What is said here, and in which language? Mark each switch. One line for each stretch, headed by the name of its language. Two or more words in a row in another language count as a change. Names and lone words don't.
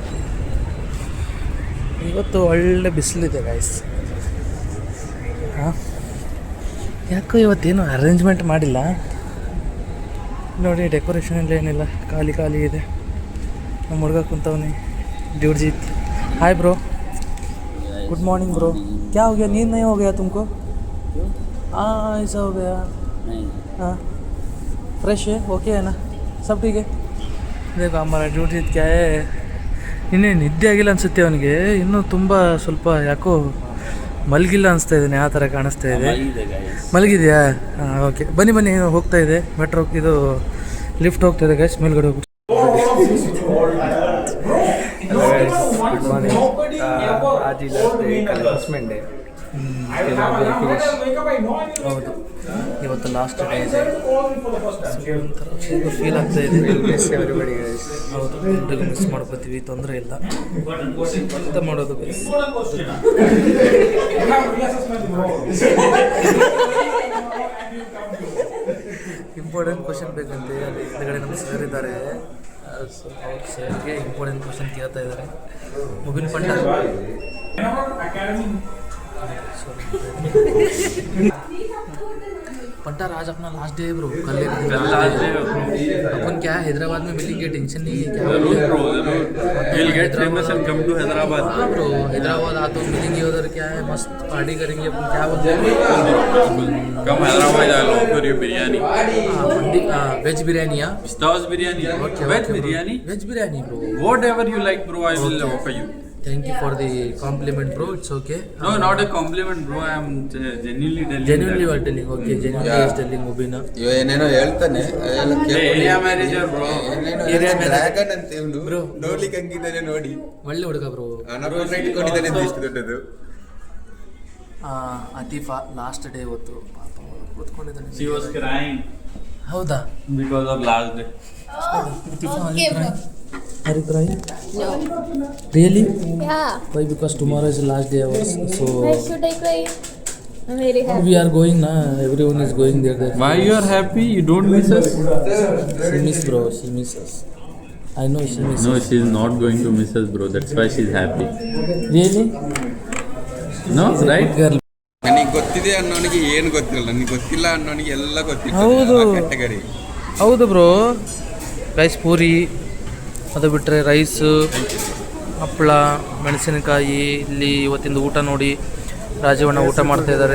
Kannada: ಇವತ್ತು ಒಳ್ಳೆ ಬಿಸಿಲಿದೆ ಗೈಸ್. ಯಾಕೋ ಇವತ್ತೇನು ಅರೇಂಜ್ಮೆಂಟ್ ಮಾಡಿಲ್ಲ ನೋಡಿ. ಡೆಕೋರೇಷನ್ ಎಲ್ಲ ಏನಿಲ್ಲ, ಖಾಲಿ ಇದೆ. ನಮ್ಮ ಹುಡುಗ ಕುಂತವನಿ ಡ್ಯೂಡ್ಜಿತ್.
English: hi bro, good morning bro.
Hindi: क्या हो गया, नींद नहीं हो गया तुमको? हाँ ऐसा हो गया. हाँ फ्रेश है, ओके है ना, सब ठीक है. देखो हमारा ड्यूटी क्या है,
Kannada: ಇನ್ನೇ ನಿದ್ದೆ ಆಗಿಲ್ಲ ಅನಿಸುತ್ತೆ ಅವನಿಗೆ. ಇನ್ನೂ ತುಂಬ ಸ್ವಲ್ಪ ಯಾಕೋ ಮಲಗಿಲ್ಲ ಅನಿಸ್ತಾ ಇದ್ದಾನೆ, ಆ ಥರ ಕಾಣಿಸ್ತಾ ಇದೆ. ಮಲಗಿದೆಯಾ? ಹಾಂ ಓಕೆ. ಬನ್ನಿ ಹೋಗ್ತಾ ಇದೆ ಮೆಟ್ರೋ. ಇದು ಲಿಫ್ಟ್ ಹೋಗ್ತಾ ಇದೆ ಗೈಸ್, ಮೇಲ್ಗಡೆ ಹೋಗ್ಬಿಟ್ಟು.
English: good morning.
Hindi: आज ही
English: last day,
Hindi: कल
English: assessment day.
Kannada: ಹೌದು, ಇವತ್ತು
English: last day
Kannada: ಇದೆ. ಒಂಥರ ಫೀಲ್ ಆಗ್ತಾ ಇದೆ.
English: everybody guys.
Kannada: ಹೌದು, ಎಲ್ರಿಗೂ ಮಿಸ್ ಮಾಡ್ಕೋತೀವಿ, ತೊಂದರೆ ಇಲ್ಲ. ಎಂತ ಮಾಡೋದು ಗೈಸ್.
English: important question
Kannada: ಬೇಕಂತೆ. ಅಲ್ಲಿ ಹಿಂದ್ಗಡೆ ನಮ್ಮ ಸರ್ ಇದ್ದಾರೆ. ಸರ್ಗೆ
English: important question
Kannada: ಕೇಳ್ತಾ ಇದ್ದಾರೆ. ಮುಗಿನ ಪಂಡ
Hindi: पंटार आज अपना
English: last day
Hindi: है ब्रो. कल अपन क्या हैदराबाद में मिलेंगे, टेंशन नहीं है. क्या
English: We'll get famous and come to Hyderabad.
Hindi: हाँ ब्रो, हैदराबाद आ तो मिलेंगे. उधर क्या है, मस्त पार्टी करेंगे अपन. क्या बोलते हैं,
English: Come Hyderabad, I'll offer you biryani.
Hindi: वेज बिरयानी.
English: Stars biryani. Veg biryani.
Hindi: वेज बिरयानी ब्रो.
English: Whatever you like, bro, I will offer you. Thank you for the compliment bro, it's okay. No, not a compliment, bro. I am genuinely telling. Genuinely you are telling, okay. Genuinely is telling Mubina.
Kannada: ಇವ ಏನೇನೋ ಹೇಳ್ತಾನೆ.
English: Area manager, bro. Area manager.
Kannada: ಡ್ರ್ಯಾಗನ್ ಅಂತ ಇವನು
English: Bro.
Kannada: ನೋಡ್ಲಿಕ್ಕೆ ಹಂಗಿದ್ದಾನೆ ನೋಡಿ. ಒಳ್ಳೆ ಹುಡುಗ ಬ್ರೋ. ಅನಪೂರ್ಣ ಇಟ್ಕೊಂಡಿದ್ದಾನೆ ಅಂತ ಇಷ್ಟು ದೊಡ್ಡದು. ಅತೀಫಾ
English: last day
Kannada: ಇವತ್ತು ಪಾಪ ಕೂತ್ಕೊಂಡಿದ್ದಾನೆ.
English: She was crying
Kannada: ಹೌದಾ?
English: because of last day. Okay, bro. Are you crying? No. Really? Yeah. Why? Because tomorrow is the last day ours. So Why should I cry? I'm very happy. we are going na. Everyone is going there. Why you are happy? You don't miss us? She miss bro. She miss us. I know she miss No, us. she is not going to miss us, bro. That's why she is happy. Really? No, right? Girl.
Kannada: ನನಗೆ ಗೊತ್ತಿದೆ ಅನ್ನೋನಿಗೆ ಏನು ಗೊತ್ತಿಲ್ಲ, ನನಗೆ ಗೊತ್ತಿಲ್ಲ ಅನ್ನೋನಿಗೆ ಎಲ್ಲ ಗೊತ್ತಿಲ್ಲ. ಹೌದು. ಕ್ಯಾಟಗರಿ. ಹೌದು ಬ್ರೋ. ರೈಸ್ ಪೂರಿ, ಅದು ಬಿಟ್ಟರೆ ರೈಸು, ಹಪ್ಪಳ, ಮೆಣಸಿನಕಾಯಿ. ಇಲ್ಲಿ ಇವತ್ತಿಂದು ಊಟ ನೋಡಿ, ರಾಜವಣ್ಣ ಊಟ ಮಾಡ್ತಾ ಇದ್ದಾರೆ.